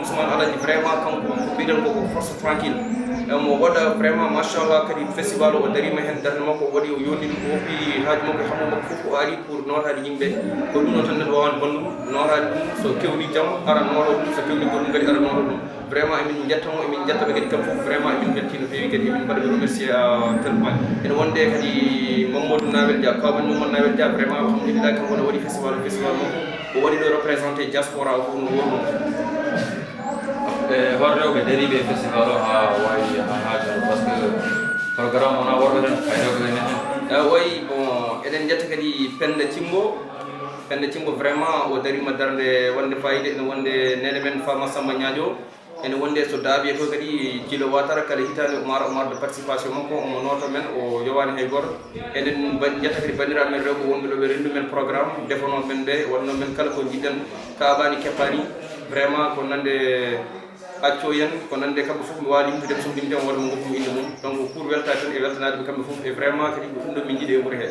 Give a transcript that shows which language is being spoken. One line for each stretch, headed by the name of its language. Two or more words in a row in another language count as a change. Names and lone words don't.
Fula: Ousmane Aladji vraiment kanko ko mbiɗen ko
French: force tranquille
Fula: mo waɗa vraiment machallah kadi festival o darima hen darde makko o waɗi o yonni ɗum o hokki haaji makko hammo makko fof o ari pour notade yimɓe ko ɗum noon tan neɗɗo wawani bonnuɗum notade ɗum so kewni jaam ara noto ɗum so kewni goɗɗum kadi ara noto ɗum vraiment emin jettamo emin jettaɓe kadi kam fof vraiment emin belti no feewi kadi emin mbaɗa
French: remercier à tel point
Fula: ene wonde kadi Mamadou Nawel Dia kawɓen Mamadou Nawel Dia vraiment alhamdulillah kanko ne waɗi festival makko o waɗi ɗo
French: représenté diaspora
Fula: o fof no wonno horrewɓe dariɓe festival o ha wawi ha haajano
French: par ce que programme
Fula: ona worɓe tan hay rewɓe ene hen wayi bon eɗen jetta kadi Penda Cimbo vraiment o darima darde wonde fayida ene wonde nene men Fama Samba Ñadio ene wonde so daabi ko kadi Djilo Watara kala hitande Omar
French: de participation
Fula: makko omo noto men o yowani hay goto eɗen jetta kadi bandiraɓe men rewɓe wonɓe ɗo ɓe rendu men programme defono men ɓe wonno men kala ko jiɗɗen kaɓani keppani vraiment ko nande acco yen ko nande kamɓe fof mi wawi yimtude so ɗimden waɗa mo goppum inde mum
French: donc pour
Fula: weltade tan e weltanade ɓe kamɓe fof e vraiment kadi ko ɗum ɗo min jiiɗi e wuuro he